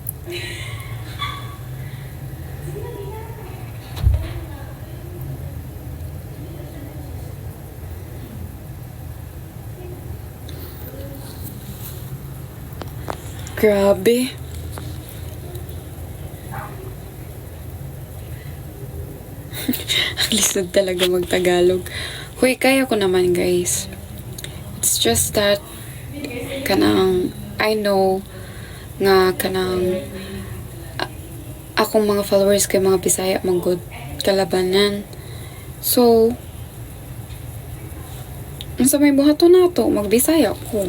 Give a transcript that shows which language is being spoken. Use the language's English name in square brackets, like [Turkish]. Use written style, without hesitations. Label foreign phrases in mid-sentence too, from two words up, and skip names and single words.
[Filipino] Grabe. Ang lisod talaga mag-Tagalog. Hoy, kaya ko naman guys. [English] It's just that I know [Cebuano] nga akong mga followers kay mga Bisaya man good kalabanan. So unsa may buhaton nato magbisaya ko.